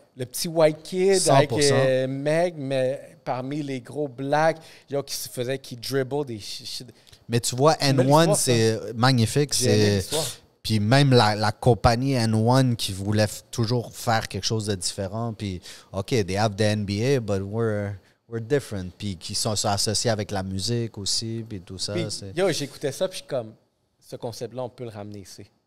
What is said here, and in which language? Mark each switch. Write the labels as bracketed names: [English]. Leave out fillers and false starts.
[French] Le petit [English] white kid [French] 100%. avec Meg, mais parmi les gros blacks, genre qui dribble des shit. Mais tu vois, N1, c'est magnifique. Puis même la compagnie N1 qui voulait toujours faire quelque chose de différent. Puis, [English] OK, they have the NBA, but we're different. [French] Puis qui sont associés avec la musique aussi, puis tout ça. Puis, j'écoutais ça, puis comme, ce concept-là, on peut le ramener ici.